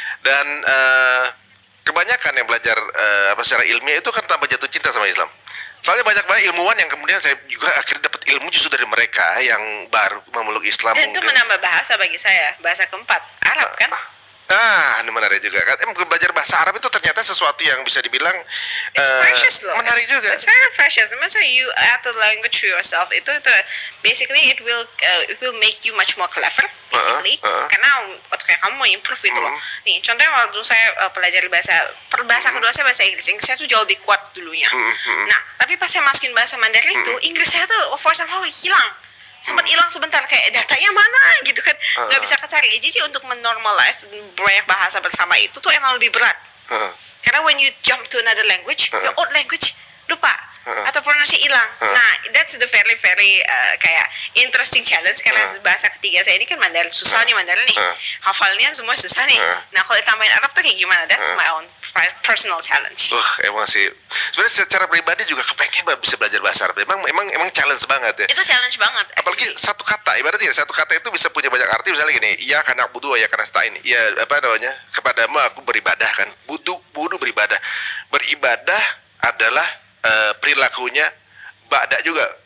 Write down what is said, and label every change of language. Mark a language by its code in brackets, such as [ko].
[id] Dan kebanyakan yang belajar secara ilmiah itu kan tanpa jatuh cinta sama Islam. Soalnya banyak banget ilmuwan yang kemudian saya juga akhirnya dapat ilmu justru dari mereka yang baru memeluk Islam. Dan itu menambah bahasa bagi saya, bahasa keempat, Arab kan? Ini menarik juga kan. Belajar bahasa Arab itu ternyata sesuatu yang bisa dibilang [en] It's precious loh. [id] Menarik juga. [en] It's very precious. [id] Maksudnya [en] you add the language to yourself. [id] Itu [en] basically it will make you much more clever basically. [id] Karena otak kamu mau improve itu loh. Nih, contohnya waktu saya pelajari bahasa kedua saya bahasa Inggris. Inggris saya tuh jauh lebih kuat dulunya. Nah, tapi pas saya masukin bahasa Mandarin itu, Inggris saya tuh [en] for somehow [id] hilang. Sempat hilang sebentar, kayak datanya mana gitu kan, nggak bisa kecari. Jadi untuk menormalize banyak bahasa bersama itu tuh emang lebih berat. Karena [en] when you jump to another language, your old language [id] lupa atau [en] pronunciation [id] hilang. Nah, [en] that's the very [id] kayak interesting challenge karena bahasa ketiga saya ini kan Mandarin, susah nih Mandarin nih, hafalnya semua susah nih. Nah, kalau ditambahin Arab tuh kayak gimana? [en] That's my own personal challenge. [id] Emang sih. Sebenarnya secara pribadi juga kepengen bisa belajar bahasa Arab. Emang challenge banget ya. Itu challenge banget. Apalagi satu kata, ibaratnya satu kata itu bisa punya banyak arti. Misalnya gini, iya karena budu, ya karena stain. Ya apa namanya? Kepadamu aku beribadah kan. Budu beribadah. Beribadah adalah perilakunya ba'da juga.